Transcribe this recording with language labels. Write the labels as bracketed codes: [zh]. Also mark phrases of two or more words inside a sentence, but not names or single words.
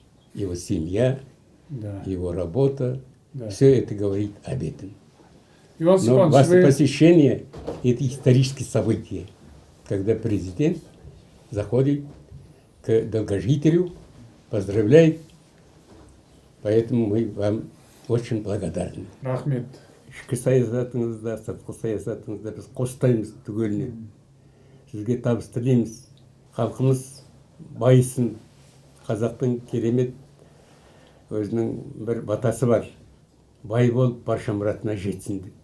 [ru] Его семья, его работа, все это говорит об этом. Но ваше посещение – это историческое событие, когда президент заходит к долгожителю, поздравляет Поэтому мы вам очень благодарны. [kk] Рахмет. Ішкі саясатыңызда, сыртқы саясатыңызда біз қостаймыз түгелінен. Сізге табыс тілейміз. Халқымыз байысын. Қазақтың керемет өзінің бір батасы бар. Бай болып барша мұратына жетсін деп.